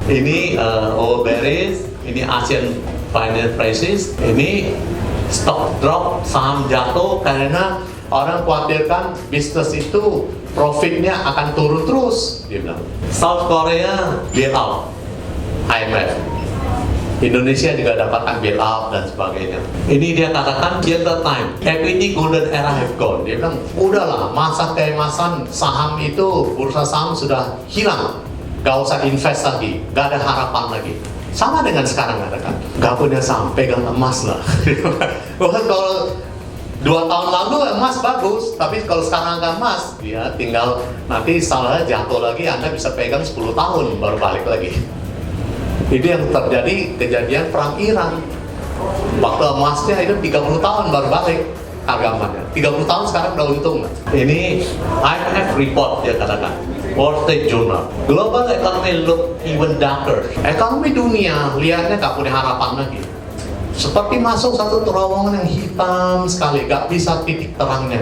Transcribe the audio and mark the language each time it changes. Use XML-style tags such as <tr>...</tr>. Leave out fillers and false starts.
<id>Ini bearish, ini</id> <en>Asian financial crisis,</en> <id>ini</id> <en>stock drop,</en> <id>saham jatuh karena orang khawatirkan bisnis itu profitnya akan turun terus, dia bilang.</id> <en>South Korea bail out, IMF.</en> <id>Indonesia juga dapatkan bail out dan sebagainya. Ini dia katakan</id> <en>filter time, equity golden era have gone.</en> <id>Dia bilang, udahlah, masa keemasan saham itu, bursa saham sudah hilang, gak usah invest lagi, gak ada harapan lagi. Sama dengan sekarang katakan, gak punya saham, pegang emas lah. Kalau 2 tahun lalu emas bagus, tapi kalau sekarang nggak emas, ya tinggal nanti salahnya jatuh lagi, Anda bisa pegang 10 tahun baru balik lagi. Itu yang terjadi kejadian perang Iran. Waktu emasnya itu 30 tahun baru balik harga emasnya. 30 tahun sekarang udah untung. Ini IMF report dia katakan, Wall Street Journal.</id> <en>Global economy look even darker.</en> <id>Ekonomi dunia lihatnya nggak punya harapan lagi. Seperti masuk satu terowongan yang hitam sekali, gak bisa titik terangnya.</id>